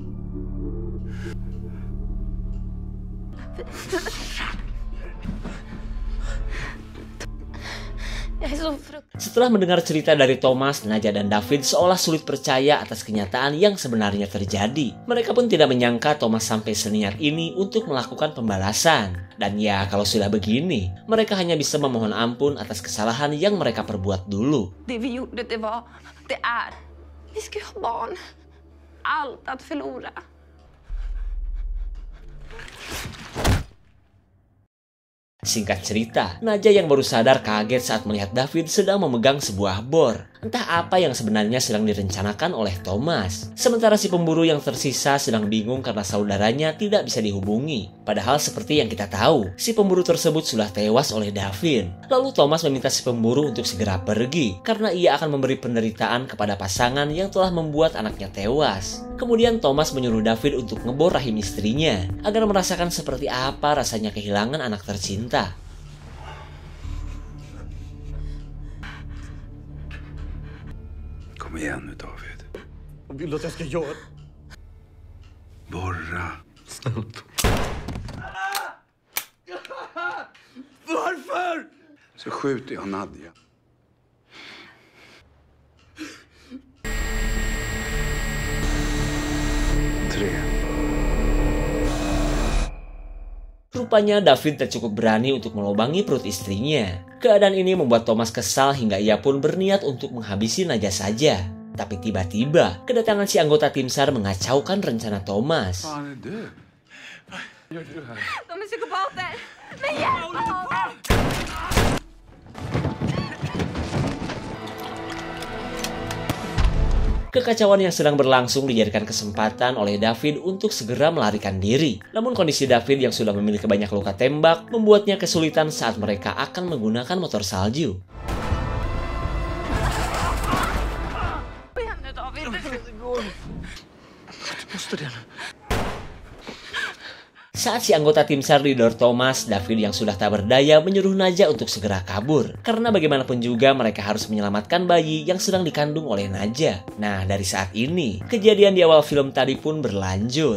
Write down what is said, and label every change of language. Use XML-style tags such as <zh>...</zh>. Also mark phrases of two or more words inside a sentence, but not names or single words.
<id>Setelah mendengar cerita dari Thomas, Nadja dan David seolah sulit percaya atas kenyataan yang sebenarnya terjadi. Mereka pun tidak menyangka Thomas sampai seniat ini untuk melakukan pembalasan. Dan ya, kalau sudah begini, mereka hanya bisa memohon ampun atas kesalahan yang mereka perbuat dulu.</id> <sv>Det vi gjorde, det är. Vi ska ha barn. Allt att förlora.</sv> <id>Singkat cerita, Nadja yang baru sadar kaget saat melihat David sedang memegang sebuah bor. Entah apa yang sebenarnya sedang direncanakan oleh Thomas. Sementara si pemburu yang tersisa sedang bingung karena saudaranya tidak bisa dihubungi. Padahal seperti yang kita tahu, si pemburu tersebut sudah tewas oleh David. Lalu Thomas meminta si pemburu untuk segera pergi karena ia akan memberi penderitaan kepada pasangan yang telah membuat anaknya tewas. Kemudian Thomas menyuruh David untuk ngebor rahim istrinya agar merasakan seperti apa rasanya kehilangan anak tercinta.</id> <sv>Kom igen nu, David. Vad vill du att jag ska göra? Borra. Snällt. Varför? Så skjuter jag Nadja.</sv> <id>Rupanya David tak cukup berani untuk melobangi perut istrinya. Keadaan ini membuat Thomas kesal hingga ia pun berniat untuk menghabisi Nadja saja. Tapi tiba-tiba, kedatangan si anggota tim SAR mengacaukan rencana Thomas.</id> <sv>De är psykopater. Men hjälp oss!</sv> <id>Kekacauan yang sedang berlangsung dijadikan kesempatan oleh David untuk segera melarikan diri. Namun kondisi David yang sudah memiliki banyak luka tembak membuatnya kesulitan saat mereka akan menggunakan motor salju. Saat si anggota tim SAR didor Thomas, David yang sudah tak berdaya menyuruh Nadja untuk segera kabur. Karena bagaimanapun juga mereka harus menyelamatkan bayi yang sedang dikandung oleh Nadja. Nah, dari saat ini, kejadian di awal film tadi pun berlanjut.</id>